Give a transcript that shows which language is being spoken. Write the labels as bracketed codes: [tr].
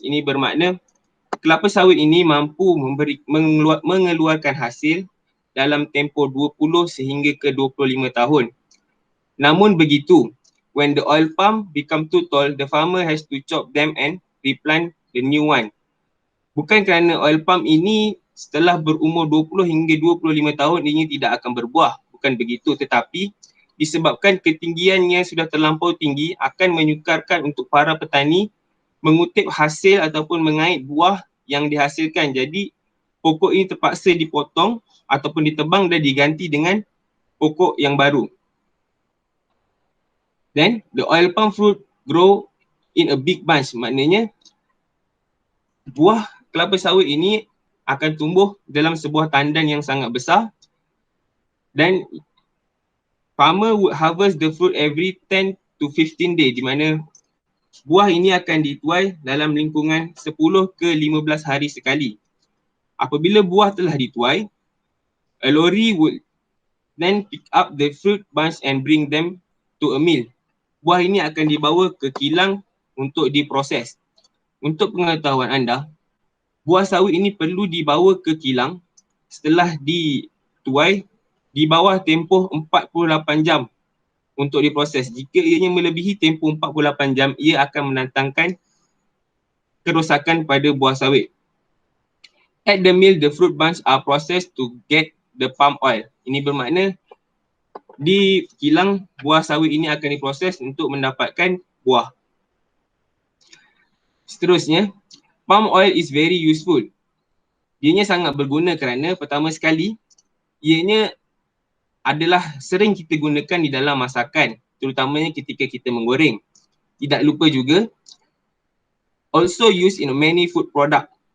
[ms] Ini bermakna kelapa sawit ini mampu mengeluarkan hasil dalam tempoh 20 sehingga ke 25 tahun. Namun begitu, [en] when the oil palm become too tall, the farmer has to chop them and replant the new one. [ms] Bukan kerana [en] oil palm [ms] ini setelah berumur 20 hingga 25 tahun ini tidak akan berbuah. Bukan begitu, tetapi disebabkan ketinggiannya sudah terlampau tinggi akan menyukarkan untuk para petani mengutip hasil ataupun mengait buah yang dihasilkan. Jadi pokok ini terpaksa dipotong ataupun ditebang dan diganti dengan pokok yang baru. [en] Then the oil palm fruit grow in a big bunch. [ms] Maknanya buah kelapa sawit ini akan tumbuh dalam sebuah tandan yang sangat besar dan [en] farmer would harvest the fruit every 10 to 15 day, [ms] di mana buah ini akan dituai dalam lingkungan 10 ke 15 hari sekali. Apabila buah telah dituai, [en] a lorry would then pick up the fruit bunch and bring them to a mill. [ms] Buah ini akan dibawa ke kilang untuk diproses. Untuk pengetahuan anda, buah sawit ini perlu dibawa ke kilang setelah dituai di bawah tempoh 48 jam untuk diproses. Jika ianya melebihi tempoh 48 jam, ia akan mendatangkan kerosakan pada buah sawit. [en] At the mill, the fruit bunch are processed to get the palm oil. [ms] Ini bermakna di kilang buah sawit ini akan diproses untuk mendapatkan buah. Seterusnya, [en] palm oil is very useful. [ms] Ianya sangat berguna kerana pertama sekali, ianya adalah sering kita gunakan di dalam masakan, terutamanya ketika kita menggoreng. Tidak lupa juga, [en] also used in many food product.